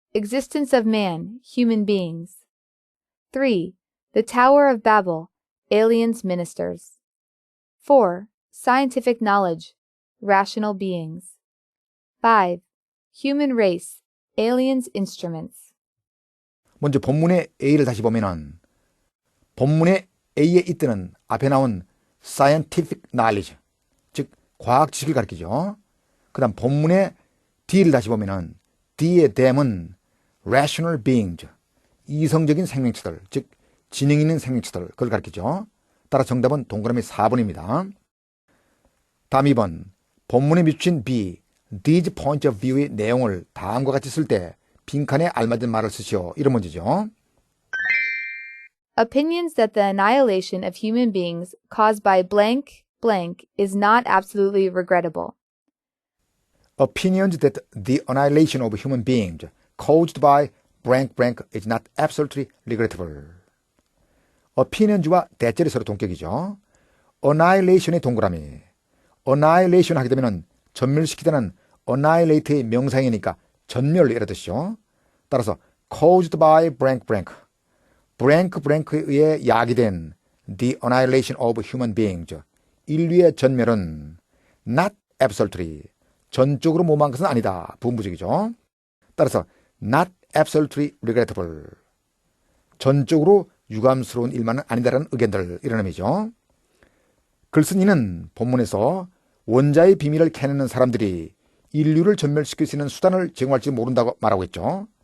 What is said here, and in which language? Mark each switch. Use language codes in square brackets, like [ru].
[en] Existence of man, human beings. 3. The Tower of Babel, aliens ministers. 4. Scientific knowledge, rational beings. 5. Human race, aliens instruments. [ko] 먼저 본문의 A를 다시 보면은 본문의 A에 있던 앞에 나온 [en] scientific knowledge, [ko] 즉 과학 지식을 가리키죠. 그 다음 본문의 D를 다시 보면은 D의 them은 [en] rational beings, [ko] 이성적인 생명체들, 즉 지능 있는 생명체들, 그걸 가리키죠. 따라 정답은 동그라미 4번입니다. 다음 2번 본문에 비추인 B, [en] these points of view [ko] 의 내용을 다음과 같이 쓸 때 빈칸에 알맞은 말을 쓰시오. 이런 문제죠. [en] Opinions that the annihilation of human beings caused by blank blank is not absolutely regrettable. Opinions that the annihilation of human beings caused by blank blank is not absolutely regrettable. [ko] opinions와 대절이 서로 동격이죠. annihilation의 동그라미. annihilation 하게 되면 전멸시키다는 annihilate의 명사이니까 전멸 이런 뜻이죠. 따라서 [en] caused by blank blank, [ko] blank blank에 의해 야기된 [en] the annihilation of human beings, [ko] 인류의 전멸은 [en] not absolutely, [ko] 전적으로 모호한 것은 아니다. 부분부적이죠. 따라서 [en] not absolutely regrettable, [ko] 전적으로 유감스러운 일만은 아니다라는 의견들, 이런 의미죠. 글쓴이는 본문에서 원자의 비밀을 캐내는 사람들이 인류를 전멸시킬 수 있는 수단을 제공할지 모른다고 말하고 있죠.